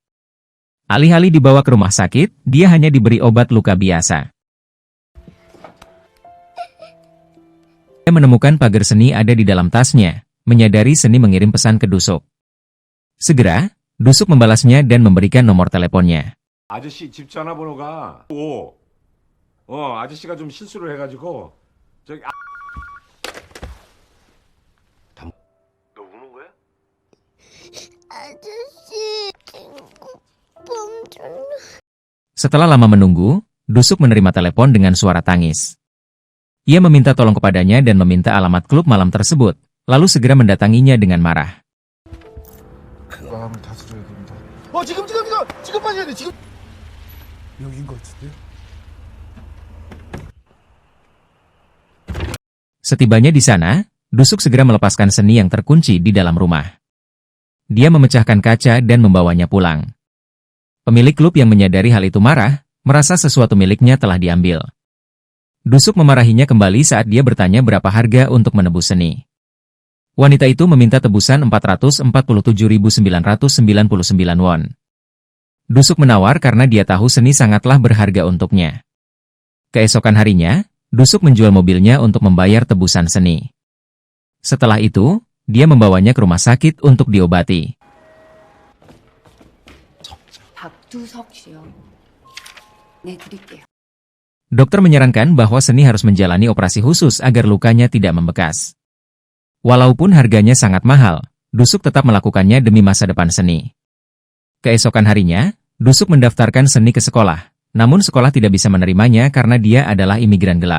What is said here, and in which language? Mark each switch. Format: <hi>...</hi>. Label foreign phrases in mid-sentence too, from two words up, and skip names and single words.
<id>Alih-alih dibawa ke rumah sakit, dia hanya diberi obat luka biasa. Dia menemukan pagar Seni ada di dalam tasnya, menyadari Seni mengirim pesan ke Dusuk. Segera, Dusuk membalasnya dan memberikan nomor teleponnya.</id> <ko>아저씨 집 전화번호가 아저씨가 좀 실수를 해가지고 저기 너 우는 거야? 아저씨, 좀.</ko> <id>Setelah lama menunggu, Dusuk menerima telepon dengan suara tangis. Ia meminta tolong kepadanya dan meminta alamat klub malam tersebut, lalu segera mendatanginya dengan marah.</id> <ko>마음을 다스려야 됩니다. 지금 빠져야 돼. 지금 여긴 것 같은데.</ko> <id>Setibanya di sana, Dusuk segera melepaskan Seni yang terkunci di dalam rumah. Dia memecahkan kaca dan membawanya pulang. Pemilik klub yang menyadari hal itu marah, merasa sesuatu miliknya telah diambil. Dusuk memarahinya kembali saat dia bertanya berapa harga untuk menebus Seni. Wanita itu meminta tebusan 447.999 won. Dusuk menawar karena dia tahu Seni sangatlah berharga untuknya. Keesokan harinya, Dusuk menjual mobilnya untuk membayar tebusan Seni. Setelah itu, dia membawanya ke rumah sakit untuk diobati.</id> <ko>박두석 씨요. 네, 드릴게요.</ko> <id>Dokter menyarankan bahwa Seni harus menjalani operasi khusus agar lukanya tidak membekas. Walaupun harganya sangat mahal, Dusuk tetap melakukannya demi masa depan Seni. Keesokan harinya, Dusuk mendaftarkan Seni ke sekolah, namun sekolah tidak bisa menerimanya karena dia adalah imigran gelap.</id>